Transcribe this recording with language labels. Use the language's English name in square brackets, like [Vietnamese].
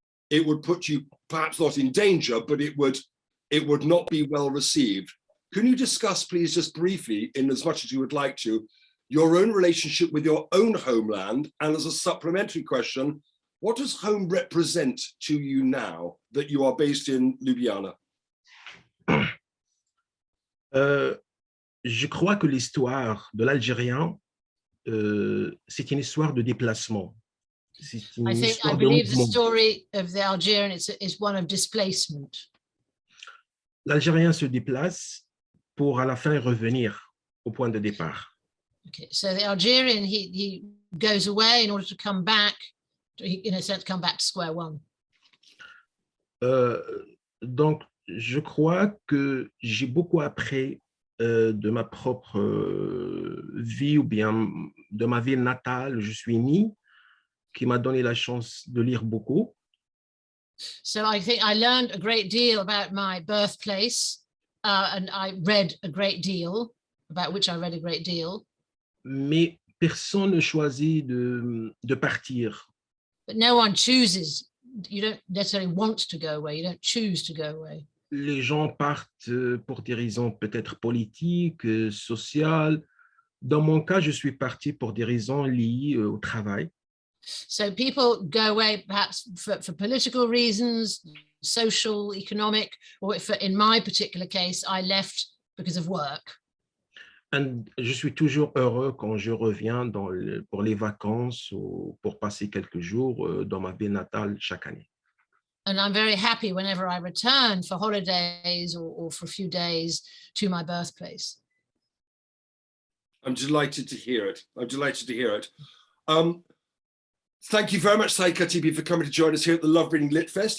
[English] it would put you perhaps not in danger, but it would not be well received. Can you discuss, please, just briefly, in as much as you would like to, your own relationship with your own homeland? And as a supplementary question, what does home represent to you now that you are based in Ljubljana? [French] Je crois que l'histoire de l'Algérien, c'est une histoire de déplacement. [English] I believe the story of the Algerian is one of displacement. [French] L'Algérien se déplace pour à la fin revenir au point de départ. [English] Okay, so the Algerian, he goes away in order to come back, in a sense, come back to square one. [French] Donc, je crois que j'ai beaucoup appris de ma propre vie ou bien de ma ville natale. Je suis né, qui m'a donné la chance de lire beaucoup. [English] So I think I learned a great deal about my birthplace, and I read a great deal, about which I read a great deal. [French] Mais personne ne choisit de partir. [English] But no one chooses. You don't necessarily want to go away. You don't choose to go away. [French] Les gens partent pour des raisons peut-être politiques, sociales. Dans mon cas, je suis parti pour des raisons liées au travail. [English] So people go away perhaps for political reasons, social, economic, or if in my particular case, I left because of work. [French] And je suis toujours heureux quand je reviens pour les vacances ou pour passer quelques jours dans ma ville natale chaque année. [English] And I'm very happy whenever I return for holidays or for a few days to my birthplace. I'm delighted to hear it. I'm delighted to hear it. Thank you very much, Saïd Khatibi, for coming to join us here at the Love Reading Lit Fest.